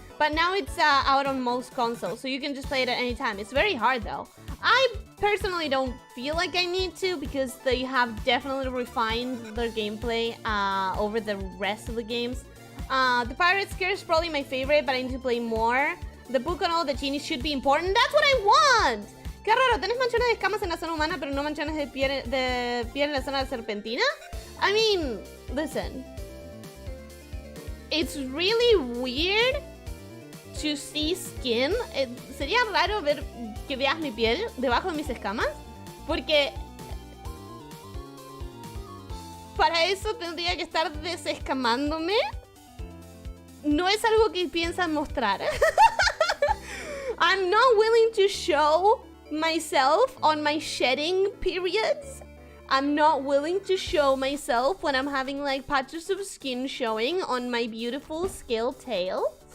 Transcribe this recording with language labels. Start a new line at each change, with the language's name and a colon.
English: But now it's out on most consoles, so you can just play it at any time. It's very hard though. I personally don't feel like I need to, because they have definitely refined their gameplay over the rest of the games. The Pirate's Curse is probably my favorite, but I need to play more. The book on all the genies should be important. That's what I want!
Spanish: Qué raro, ¿tenés manchones de escamas en la zona humana, pero no manchones de piel en la zona serpentina?
English: I mean, listen. It's really weird to see skin.
Spanish: Sería raro ver que veas mi piel debajo de mis escamas, porque para eso tendría que estar desescamándome. No es algo que piensan mostrar.
English: I'm not willing to show myself on my shedding periods. I'm not willing to show myself when I'm having like patches of skin showing on my beautiful scaled tail.